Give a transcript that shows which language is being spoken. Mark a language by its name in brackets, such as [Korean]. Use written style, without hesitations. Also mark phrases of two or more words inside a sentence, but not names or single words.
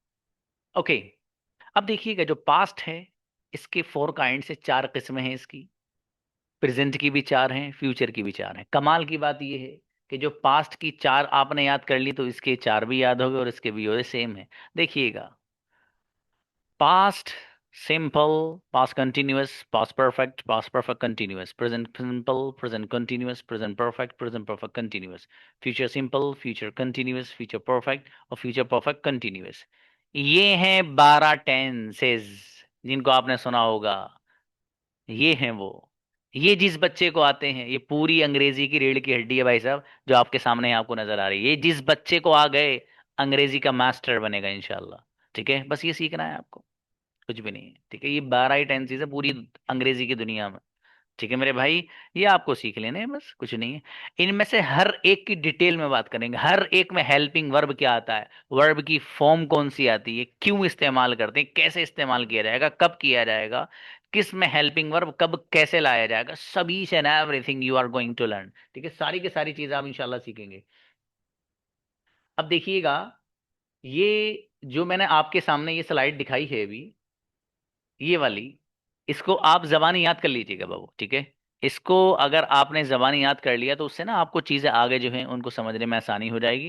[Hindi] ओके। अब देखिएगा जो पास्ट है, इसके [English] four kind [Hindi] से, चार किस्में हैं इसकी। प्रेजेंट की भी चार हैं, फ्यूचर की भी चार हैं। कमाल की बात यह है कि जो पास्ट की चार आपने याद कर ली तो इसके चार भी याद हो गए और इसके भी हो गए, सेम है। देखिएगा, [English] past simple, past continuous, past perfect, past perfect continuous, present simple, present continuous, present perfect, present perfect continuous, future simple, future continuous, future perfect और future perfect continuous। [Hindi] ये हैं 12 टेंसेस जिनको आपने सुना होगा। ये हैं वो। ये जिस बच्चे को आते हैं, ये पूरी अंग्रेजी की रीढ़ की हड्डी है भाई साहब, जो आपके सामने आपको नजर आ रही है। ये जिस बच्चे को आ गए, अंग्रेजी का मास्टर बनेगा इंशाल्लाह। ठीक है, बस ये सीखना है आपको, कुछ भी नहीं है। ठीक है, ये 12 ही टेंसेज है पूरी अंग्रेजी की दुनिया में। ठीक है मेरे भाई, ये आपको सीख लेने हैं, बस कुछ नहीं है। इनमें से हर एक की डिटेल में बात करेंगे। हर एक में [English] helping verb [Hindi] क्या आता है, वर्ब की फॉर्म कौन सी आती है, क्यों इस्तेमाल करते हैं, कैसे इस्तेमाल किया जाएगा, कब किया जाएगा, किस में [English] helping verb [Hindi] कब कैसे लाया जाएगा, सभी [English] and everything you are going to learn. [Hindi] ठीक है, सारी की सारी चीजें आप इंशाल्लाह सीखेंगे। अब देखिएगा, ये जो मैंने आपके सामने ये स्लाइड दिखाई है अभी, ये वाली, इसको आप जबानी याद कर लीजिएगा बाबू। ठीक है, इसको अगर आपने जबानी याद कर लिया तो उससे ना आपको चीजें आगे जो हैं उनको समझने में आसानी हो जाएगी।